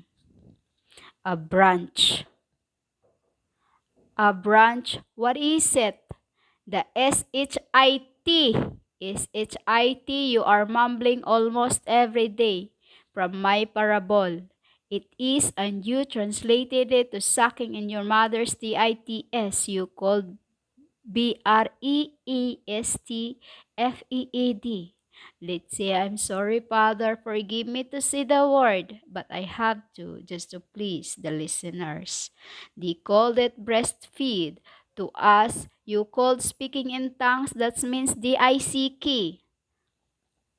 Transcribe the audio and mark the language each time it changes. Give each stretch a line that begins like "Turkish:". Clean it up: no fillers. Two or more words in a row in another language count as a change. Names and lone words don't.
English: A branch. A branch, what is it? The S-H-I-T is H-I-T. You are mumbling almost every day from my parable. It is, and you translated it to sucking in your mother's T-I-T-S. You called B-R-E-E-S-T-F-E-E-D. Let's say, I'm sorry, Father, forgive me to say the word, but I have to, just to please the listeners. They called it breastfeed. To us, you called speaking in tongues, that means D-I-C-K.